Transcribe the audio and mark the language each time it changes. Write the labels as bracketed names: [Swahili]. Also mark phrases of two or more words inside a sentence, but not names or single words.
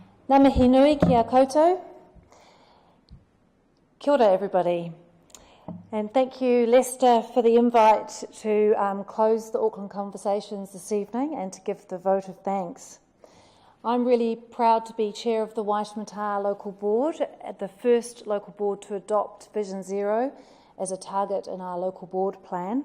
[Māori] Ngā mihi nui ki a koutou. Kia ora everybody. [English] And thank you Lester for the invite to close the Auckland Conversations this evening and to give the vote of thanks. I'm really proud to be chair of the Waitemata Local Board, the first local board to adopt Vision Zero as a target in our local board plan.